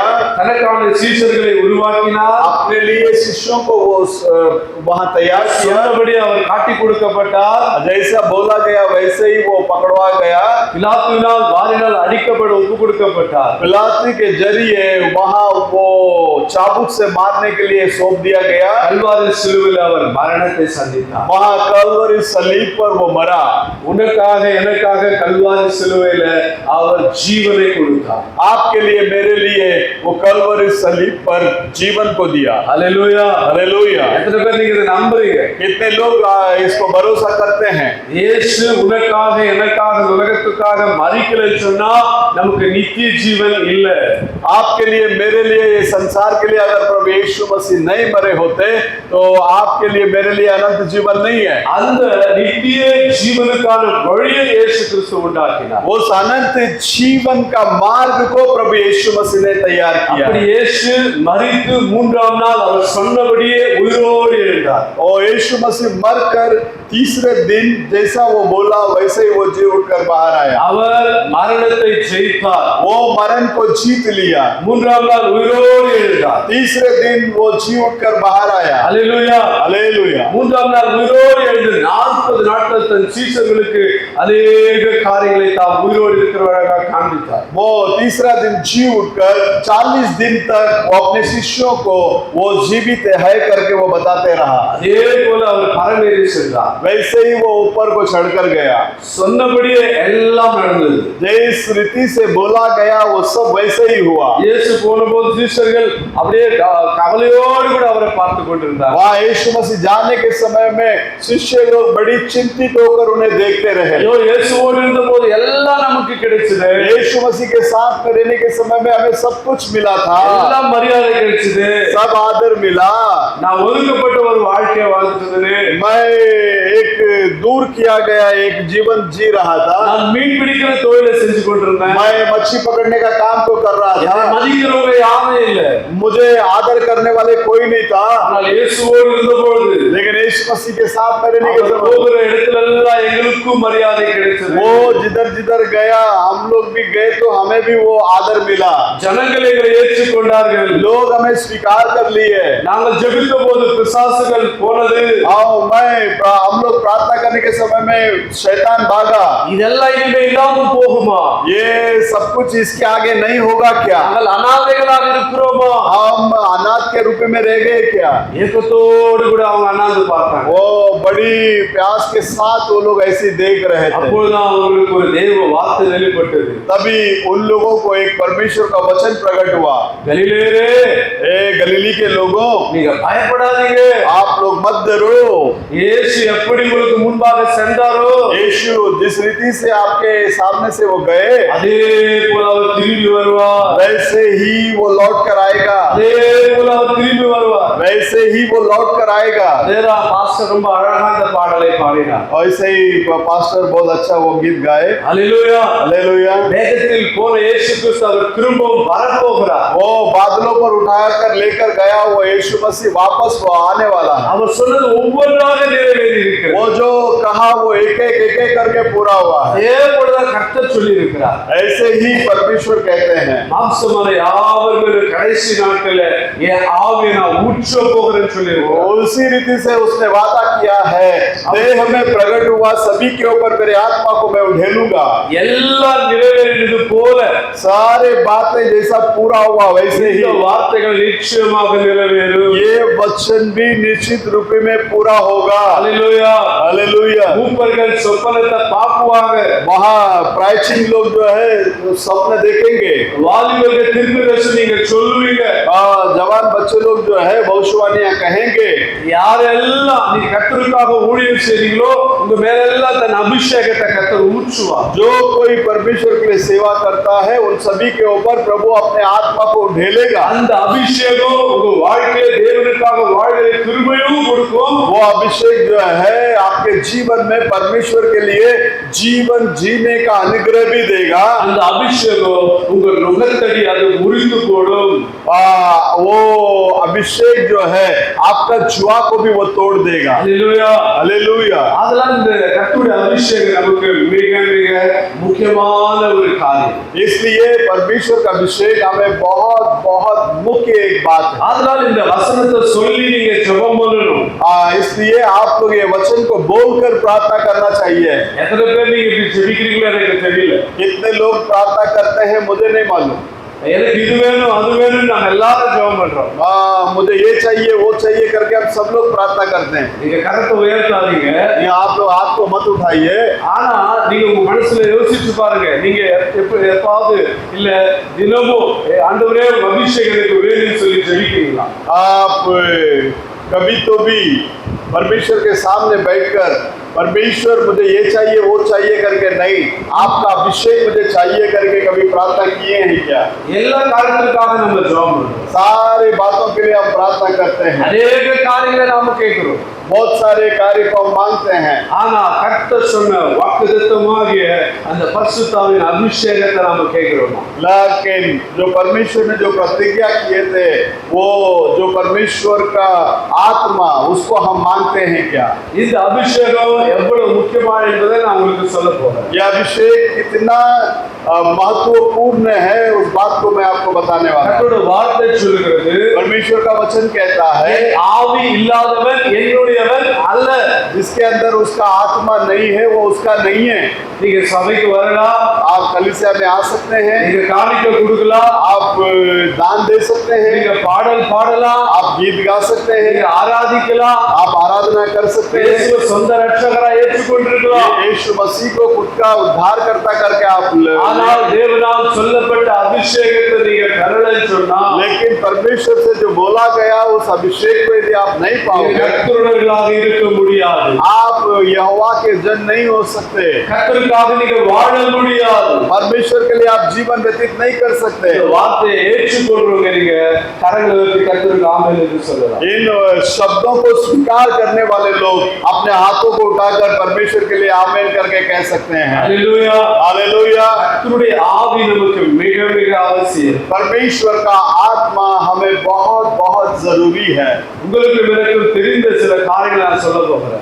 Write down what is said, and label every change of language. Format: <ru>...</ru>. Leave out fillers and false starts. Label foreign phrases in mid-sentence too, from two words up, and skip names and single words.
<ta>தனக்கான சீஷர்களை உருவாக்கினார்.</ta> <hi>अपने लिए शिष्यों को वो वहाँ तैयार किया।</hi> <ta>சொன்னபடி அவர் காட்டி கொடுக்கப்பட்டார்.</ta> <hi>जैसा बोला गया वैसे ही वो पकड़वा गया।</hi> <ta>பிலாத்துவினால் வாரினால் அடிக்கப்பட ஒப்பு கொடுக்கப்பட்டார்.</ta> <hi>पिलातू के जरिए वहाँ वो चाबुक से मारने के लिए सौंप दिया गया।</hi> <ta>கல்வாரி சிலுவையில் அவர் மரணத்தை சந்தித்தார்.</ta> <hi>वहाँ कलवरी सलीब पर वो मरा।</hi> <ta>உனக்காக எனக்காக கல்வாரி சிலுவையில அவர் ஜீவனை கொடுத்தார்.</ta> <hi>आपके लिए मेरे लिए वो कलवरी सलीब पर जीवन को दिया।</hi> <ta>ஹல்லேலூயா.</ta> <hi>हालेलुया।</hi> <ta>எத்தனை பேர் நீங்க இதை நம்புறீங்க?</ta> <hi>कितने लोग इसको भरोसा करते हैं?</hi> <ta>இயேசு உனக்காக எனக்காக உலகத்துக்காக மரிக்கலைன்னு சொன்னா நமக்கு நித்திய ஜீவன் இல்ல.</ta> <hi>आपके लिए मेरे लिए ये संसार के लिए अगर प्रभु यीशु मसीह नहीं मरे होते तो आपके लिए मेरे लिए अनंत जीवन नहीं है।</hi> <ta>அந்த நித்திய ஜீவனுக்கான வழியை இயேசு கிறிஸ்து உண்டாக்கினார்.</ta> <hi>उस अनंत जीवन का मार्ग को प्रभु यीशु मसीह ने तैयार किया।</hi> <ta>அப்படி இயேசு மரித்து மூன்றாம் நாள் அவர் சொன்னபடியே உயிரோடு எழுந்தார்.</ta> <hi>और यीशु मसीह मरकर तीसरे दिन जैसा वो बोला वैसे ही वो जी उठकर बाहर आया।</hi> <ta>அவர் மரணத்தை ஜெயித்தார்.</ta> <hi>वो मरण को जीत लिया।</hi> <ta>மூன்றாம் நாள் உயிரோடு எழுந்தார்.</ta> <hi>तीसरे दिन वो जी उठकर बाहर आया।</hi> <ta>ஹல்லேலூயா.</ta> <hi>हालेलुया।</hi> <ta>மூன்றாம் நாள் உயிரோடு எழுந்து 40 நாட்கள் தன் சீஷர்களுக்கு अनेक காரியங்களை தாம் உயிரோடு இருக்கிறவராக காண்பித்தார்.</ta> <hi>वो तीसरा दिन जी उठकर 40 दिन तक वो अपने शिष्यों को वो जीवित है करके वो बताते रहा।</hi> <ta>அதே போல அவர் பரமேறி சென்றார்.</ta> <hi>वैसे ही वो ऊपर को चढ़कर गया।</hi> <ta>சொன்னபடியே எல்லாம் நடந்தது.</ta> <hi>जिस रीति से बोला गया वो सब वैसे ही हुआ।</hi> <ta>இயேசு போனபோது சீஷர்கள் அப்படியே கவலையோடு கூட அவரை பார்த்து கொண்டிருந்தார்.</ta> <hi>वहाँ यीशु मसीह जाने के समय में शिष्य लोग बड़ी चिंतित होकर उन्हें देखते रहे।</hi> <ta>ஐயோ இயேசுவோடு இருந்தபோது எல்லாம் நமக்கு கிடைச்சது.</ta> <hi>यीशु मसीह के साथ में रहने के समय में हमें सब कुछ मिला था,</hi> <ta>எல்லாம் மரியாதை கிடைச்சது.</ta> <hi>सब आदर मिला।</hi> <ta>நான் ஒதுக்கப்பட்ட ஒரு வாழ்க்கையை வாழ்ந்துட்டேனே.</ta> <hi>मैं एक दूर किया गया एक जीवन जी रहा था।</hi> <ta>நான் மீன் பிடிக்கிற தொழிலை செஞ்சு கொண்டிருந்தேன்.</ta> <hi>मैं मच्छी पकड़ने का काम तो कर रहा</hi> <ta>என்னை</ta> <hi>था।</hi> <ta>மதிக்கிறவங்க யாருமே இல்ல.</ta> <hi>मुझे आदर करने वाले कोई नहीं था।</hi> <ta>ஆனால் இயேசுவோடு இருந்தபோது</ta> <hi>लेकिन यीशु मसीह के साथ में रहने के</hi> <ta>அவர்</ta> <hi>समय</hi> <ta>போகிற இடத்துல எல்லாம் எங்களுக்கும் மரியாதை கிடைச்சது.</ta> <hi>वो जिधर जिधर गया हम लोग भी गए तो हमें भी वो आदर मिला।</hi> <ta>ஜனங்கள் எங்களை ஏற்றுக்கொண்டார்கள்.</ta> <hi>लोग हमें स्वीकार कर लिए।</hi> <ta>நாங்கள் ஜெபித்த போது பிசாசுகள் போனது.</ta> <hi>हम लोग प्रार्थना करने के समय में शैतान भागा।</hi> <ta>இதெல்லாம் இனிமே இல்லாம போகுமா?</ta> <hi>ये सब कुछ इसके आगे नहीं होगा क्या?</hi> <ta>நாங்கள் அனாதைகளாக இருக்கிறோமா?</ta> <hi>हम अनाथ के रूप में रह गए क्या?</hi> <ta>ஏக்கத்தோடு கூட அவங்க அண்ணாந்து பார்த்தாங்க.</ta> <hi>वो बड़ी प्यास के साथ वो लोग ऐसे देख रहे थे।</hi> <ta>அப்பொழுதுதான் அவங்களுக்கு ஒரு தேவ வார்த்தை வெளிப்பட்டது.</ta> <hi>तभी उन लोगों को एक परमेश्वर का वचन प्रकट हुआ।</hi> <ta>கலிலேயரே,</ta> <hi>ए गलीली के लोगों,</hi> <ta>நீங்க பயப்படாதீங்க.</ta> <hi>आप लोग मत डरो।</hi> <ta>இயேசு எப்படி உங்களுக்கு முன்பாக சென்றாரோ</ta> <hi>यीशु जिस रीति से आपके सामने से वो गए</hi> <ta>அதே போல அவர் திரும்பி வருவார்.</ta> <hi>वैसे ही वो लौट कर आएगा।</hi> <ta>அதே போல அவர் திரும்பி வருவார்.</ta> <hi>वैसे ही वो लौट कर आएगा।</hi> <ta>தேரா பாஸ்டர் ரொம்ப அழகா இந்த பாடலை பாடினார்.</ta> <hi>ऐसे ही पास्टर बहुत अच्छा वो गीत गाए।</hi> <ta>ஹல்லேலூயா.</ta> <hi>हालेलुया।</hi> <ta>வேகத்தில் போன இயேசு கிறிஸ்து அவர் திரும்பவும் வரப்போகிறார்.</ta> <hi>वो बादलों पर उठाकर लेकर गया वो यीशु मसीह वापस वो आने वाला है।</hi> <ta>அவர் சொன்னது ஒவ்வொன்றாக நிறைவேறி இருக்கிறது.</ta> <hi>वो जो कहा वो एक एक करके पूरा हुआ है।</hi> <ta>அதே போலதான் கர்த்தர் சொல்லி இருக்கிறார்.</ta> <hi>ऐसे ही परमेश्वर कहते हैं</hi> <ta>மாம்சமான யாவர் மேலும் கடைசி நாட்கள்ல என் ஆவியை நான் ஊற்ற போகிறேன்னு சொல்லி இருக்கிறார்.</ta> <hi>उसी रीति से उसने वादा किया है, देह में प्रकट हुआ सभी के ऊपर मेरे आत्मा को मैं उड़ेलूंगा।</hi> <ta>எல்லாம் நிறைவேறினது போல</ta> <hi>सारे बातें जैसा पूरा हुआ वैसे ही</hi> <ta>இந்த வார்த்தைகள் நிச்சயமாக நிறைவேறும்.</ta> <hi>ये वचन वचन भी निश्चित रूप में पूरा होगा।</hi> <ta>ஹalleluya</ta> <hi>हालेलुया।</hi> <ta>மூப்பர்கள் சொப்பனத்தை பாக்குவாங்க</ta> <hi>वहाँ प्राचीन लोग जो है वो स्वप्न देखेंगे।</hi> <ta>வாலிபர்கள் தீர்க்கதரிசனிங்க சொல்லுவீங்க</ta> <hi>जवान बच्चे लोग जो है भविष्यवाणियां कहेंगे।</hi> <ta>யாரெல்லாம் நீ கர்த்தருக்காக ஊழியம் செய்றீங்களோ உங்க மேல எல்லாம் தன் அபிஷேகத்தை கர்த்தர் ஊற்றுவார்</ta> <hi>जो कोई परमेश्वर के लिए सेवा करता है उन सभी के ऊपर प्रभु अपने आत्मा को ढेलेगा।</hi> <ta>அந்த அபிஷேகம் உங்க வாழ்க்கையில தேவனுக்காக வாழ்கிற கிருபையும் கொடுக்கும்</ta> <hi>वो अभिषेक जो है आपके जीवन में परमेश्वर के लिए जीवन जीने का अनुग्रह भी देगा।</hi> <ta>அந்த अभिषेகம் உங்க நுகத்தடி அது முறிந்து போடும்</ta> <hi>वो अभिषेक जो है आपका जुआ को भी वो तोड़ देगा।</hi> <ta>ஹalleluya</ta> <hi>हालेलुया।</hi> <ta>அதெல்லாம் இந்த கர்த்தருடைய அபிஷேகம் நமக்கு மிக மிக முக்கியமான ஒரு காரியம்</ta> <hi>इसलिए परमेश्वर का अभिषेक हमें बहुत बहुत मुख्य एक बात है।</hi> <ta>அதனால இந்த வசனத்தை சொல்லி நீங்க ஜெபம் பண்ணணும்</ta> <hi>इसलिए आप लोग ये वचन को बोलकर प्रार्थना करना चाहिए।</hi> <ta>எத்தனை பேர் நீங்க இப்படி ஜெபிக்கிறீங்களோ எனக்கு தெரியல</ta> <hi>कितने लोग प्रार्थना करते हैं मुझे नहीं मालूम।</hi> <ta>எனக்கு இது வேணும் அது வேணும் நாங்க எல்லாரும் ஜெபம் பண்றோம்</ta> <hi>मुझे ये चाहिए वो चाहिए करके हम सब लोग प्रार्थना करते हैं।</hi> <ta>நீங்க கரத்தை உயர்த்தாதீங்க</ta> <hi>ये आप लोग हाथ को मत उठाइए।</hi> <ta>ஆனா நீங்க உங்க மனசுல யோசிச்சு பாருங்க நீங்க எப்பாவது இல்ல தினமும் ஆண்டவரே உங்க அபிஷேகம் எனக்கு வேணும்னு சொல்லி ஜெபிக்கிறீங்களா</ta> <hi>आप कभी तो भी परमेश्वर के सामने बैठकर परमेश्वर मुझे ये चाहिए वो चाहिए करके नहीं, आपका अभिषेक मुझे चाहिए करके कभी प्रार्थना किए हैं क्या?</hi> <ta>எல்லா காரியத்துக்காக நம்ம ஜெபம் பண்றோம்</ta> <hi>सारे बातों के लिए हम प्रार्थना करते हैं।</hi> <ta>அநேக காரியங்களை நாம கேட்கிறோம்</ta> <hi>बहुत सारे कार्य को हम मांगते हैं।</hi> <ta>ஆனா கர்த்தர் சொன்ன வாக்குத்தத்தமாகிய அந்த பரிசுத்தாவின் அபிஷேகத்தை நாம கேட்கிறோம்</ta> <hi>लेकिन जो परमेश्वर ने जो प्रतिज्ञा किए थे वो जो परमेश्वर का आत्मा उसको हम मांगते हैं क्या?</hi> <ta>இந்த அபிஷேகம் எவ்வளவு முக்கியமானது என்பதை நான் உங்களுக்கு சொல்ல போறேன்</ta> <hi>यह अभिषेक कितना महत्वपूर्ण है उस बात को मैं आपको बताने वाला हूं।</hi> <ta>கர்த்தருடைய வார்த்தை சொல்கிறது</ta> <hi>परमेश्वर का वचन कहता है</hi> <ta>ஆவி இல்லாதவன் என்னுடையவன் அல்ல</ta> <hi>जिसके अंदर उसका आत्मा नहीं है वो उसका नहीं है।</hi> <ta>நீங்க சபைக்கு வரலாம்</ta> <hi>आप कलीसिया में आ सकते हैं,</hi> <ta>நீங்க காணிக்கை கொடுக்கலாம்</ta> <hi>आप दान दे सकते हैं,</hi> <ta>நீங்க பாடல் பாடலாம்</ta> <hi>आप गीत गा सकते</hi> <ta>நீங்க</ta> <hi>हैं,</hi> <ta>ஆராதிக்கலாம்</ta> <hi>आप आराधना कर सकते हैं,</hi> <ta>இயேசுவை சொந்த ரட்சகரா ஏற்றுக்கொண்டிருக்கலாம்</ta> <hi>यीशु मसीह को खुद का उद्धारकर्ता करके आप</hi> <ta>ஆனால் தேவனால் சொல்லப்பட்ட अभिषेकத்தை நீங்க பெறலன்னு சொன்னா</ta> <hi>लेकिन परमेश्वर से जो बोला गया उस अभिषेक को यदि आप नहीं</hi> <ta>நீங்க</ta> <hi>पाओगे</hi> <ta>கர்த்தருடையவர்களாக இருக்க முடியாது</ta> <hi>आप यहोवा के जन नहीं हो सकते।</hi> <ta>கர்த்தருக்காக நீங்க வாழ முடியாது</ta> <hi>परमेश्वर के लिए आप जीवन व्यतीत नहीं कर सकते।</hi> <ta>இந்த வார்த்தையை ஏற்றுக்கொள்றவங்க நீங்க கரங்களை வைத்து கர்த்தருக்கு ஆமென் என்று சொல்லலாம்</ta> <hi>इन शब्दों को स्वीकार करने वाले लोग अपने हाथों को उठाकर परमेश्वर के लिए आमीन करके कह सकते हैं।</hi> <ta>ஹalleluya</ta> <hi>हालेलुया।</hi> <ta>கர்த்தருடைய ஆவி நமக்கு மிக மிக அவசியம்</ta> <hi>परमेश्वर का आत्मा हमें बहुत बहुत जरूरी है।</hi> <ta>உங்களுக்கு எனக்கு தெரிந்த சில காரியங்களை நான் சொல்ல போகிறேன்</ta>